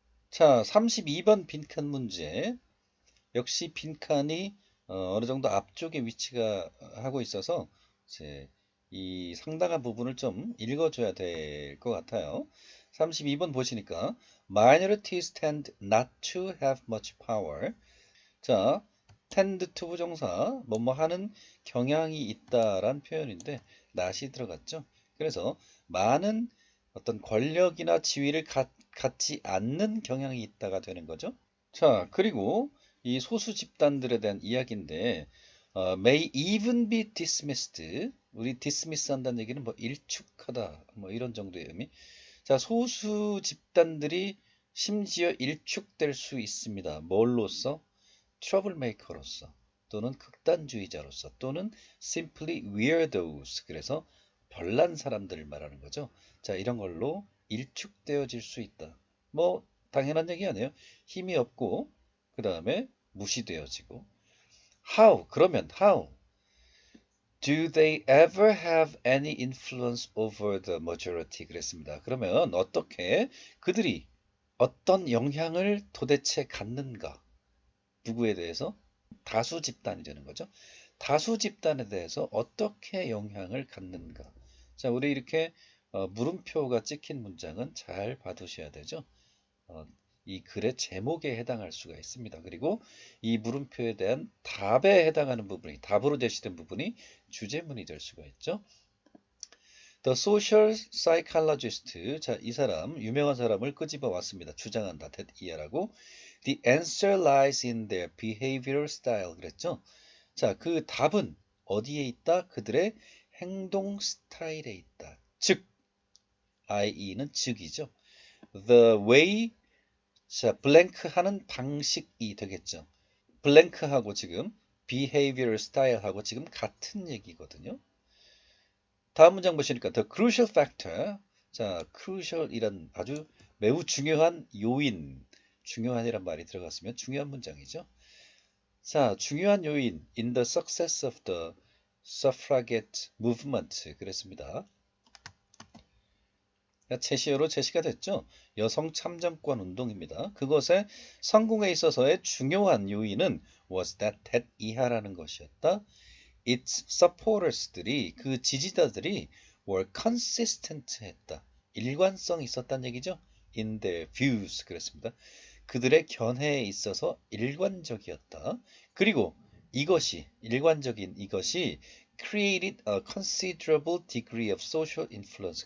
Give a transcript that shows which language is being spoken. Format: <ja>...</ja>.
<ko>자, 32번 빈칸 문제. 역시 빈칸이 어느 정도 앞쪽에 위치가 하고 있어서 이제 이 상당한 부분을 좀 읽어줘야 될 것 같아요. 32번 보시니까</ko> <en>minorities tend not to have much power.</en> <ko>자, tend to 부정사 뭐뭐 하는 경향이 있다란 표현인데 not이 들어갔죠. 그래서 많은 어떤 권력이나 지위를 갖지 않는 경향이 있다가 되는 거죠. 자, 그리고 이 소수 집단들에 대한 이야기인데</ko> <en>may even be dismissed.</en> <ko>우리 dismiss 한다는 얘기는 뭐 일축하다 뭐 이런 정도의 의미. 자, 소수 집단들이 심지어 일축될 수 있습니다. 뭘로써? 트러블메이커로서 또는 극단주의자로서 또는</ko> <en>simply weirdos.</en> <ko>그래서 별난 사람들을 말하는 거죠. 자, 이런 걸로 일축되어질 수 있다. 뭐 당연한 얘기 아니에요. 힘이 없고 그 다음에 무시되어지고.</ko> <en>How? 그러면 how? Do they ever have any influence over the majority?</en> <ko>그랬습니다. 그러면 어떻게 그들이 어떤 영향을 도대체 갖는가? 누구에 대해서? 다수 집단이 되는 거죠. 다수 집단에 대해서 어떻게 영향을 갖는가? 자, 우리 이렇게 물음표가 찍힌 문장은 잘 봐두셔야 되죠. 이 글의 제목에 해당할 수가 있습니다. 그리고 이 물음표에 대한 답에 해당하는 부분이, 답으로 제시된 부분이 주제문이 될 수가 있죠.</ko> <en>The social psychologist.</en> <ko>자, 이 사람, 유명한 사람을 끄집어 왔습니다. 주장한다. that 이하라고.</ko> <en>The answer lies in their behavioral style.</en> <ko>그랬죠? 자, 그 답은 어디에 있다? 그들의 행동 스타일에 있다. 즉, i.e.는 즉이죠.</ko> <en>The way,</en> <ko>자, 블랭크 하는 방식이 되겠죠. 블랭크하고 지금</ko> <en>behavioral style</en> <ko>하고 지금 같은 얘기거든요. 다음 문장 보시니까</ko> <en>the crucial factor.</en> <ko>자, crucial이란 아주 매우 중요한 요인, 중요한이란 말이 들어갔으면 중요한 문장이죠. 자, 중요한 요인</ko> <en>in the success of the suffragette movement.</en> <ko>그랬습니다. 제시어로 제시가 됐죠. 여성 참정권 운동입니다. 그것의 성공에 있어서의 중요한 요인은</ko> <en>was that</en> <ko>이하라는 것이었다.</ko> <en>its supporters</en> <ko>들이 그 지지자들이</ko> <en>were consistent</en> <ko>했다. 일관성이 있었다는 얘기죠.</ko> <en>in their views.</en> <ko>그랬습니다. 그들의 견해에 있어서 일관적이었다. 그리고 이것이 일관적인 이것이</ko> <en>created a considerable degree of social influence.</en>